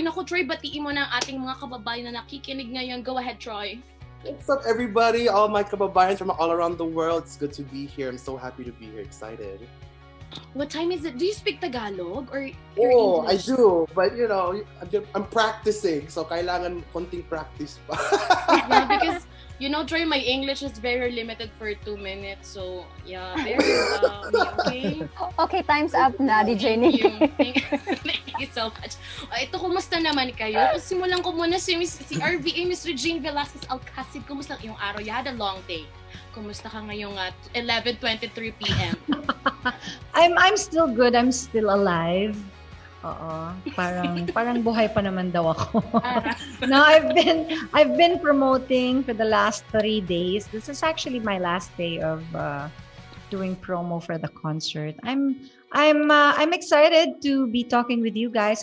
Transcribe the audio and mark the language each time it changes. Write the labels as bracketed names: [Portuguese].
[Filipino] Naku, Troy, batiin mo na ang ating mga kababayan na nakikinig ngayon. [English] Go ahead, Troy. What's up, everybody? All my kababayans from all around the world. It's good to be here. I'm so happy to be here. Excited. What time is it? Do you speak Tagalog or Oh, English? I do. But, you know, I'm practicing. [Filipino] So, kailangan konting practice pa. [English] Yeah, because you know, Troy, my English is very limited for 2 minutes. So, yeah, very okay. Okay, time's up [Filipino] na, [English] DJ Nick. Thank you so much. [Filipino] Ito, kumusta naman kayo? Simulan ko muna si RVA, Miss Regine Velasquez-Alcasid. Kumusta ang iyong araw? [English] You had a long day. [Filipino] Kumusta ka ngayong 11:23 p.m.? [English] I'm still good. I'm still alive. Oo. [Filipino] Parang buhay pa naman daw ako. [English] No, I've been promoting for the last 3 days. This is actually my last day of doing promo for the concert. I'm excited to be talking with you guys.